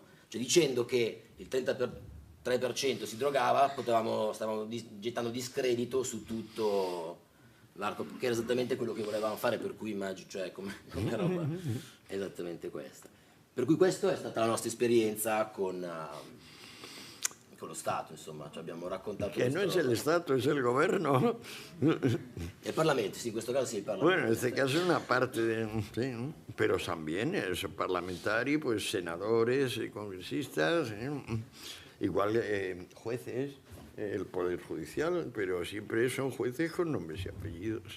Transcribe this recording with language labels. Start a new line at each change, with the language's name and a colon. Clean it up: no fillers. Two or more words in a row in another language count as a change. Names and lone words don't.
Italian: Cioè dicendo che il 33% si drogava, stavamo gettando discredito su tutto l'arco, che era esattamente quello che volevamo fare, per cui immagino, cioè come roba, esattamente questa. Per cui questa è stata la nostra esperienza con lo Stato, insomma, cioè abbiamo raccontato...
Spanish: Que no es el Estado, es el gobierno. El Parlamento, sí, en
Italian: questo caso
Spanish: sí, el Parlamento. Bueno, en este caso es una parte sí, ¿no? Pero también son parlamentari, pues senadores, congresistas, igual jueces, el Poder Judicial, pero siempre son jueces con nombres y apellidos.